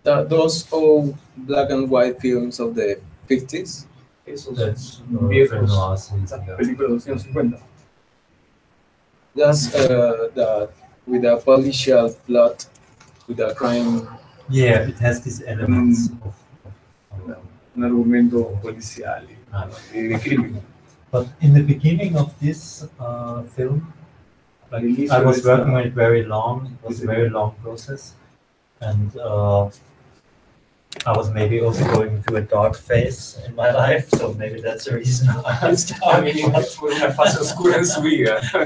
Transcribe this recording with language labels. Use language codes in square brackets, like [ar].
[en] those old black and white films of the 50s. [es] Esos viejos, esas películas de los años 50. [en] That's with a policial plot, with a crime. Yeah, it has these elements of [es] un argumento policial de crimen. [en] But in the beginning of this film, like, I was working on it very long. It was a very long process, and I was maybe also going through a dark phase in my life, so maybe that's the reason I started. [es] Una fase oscura en su vida.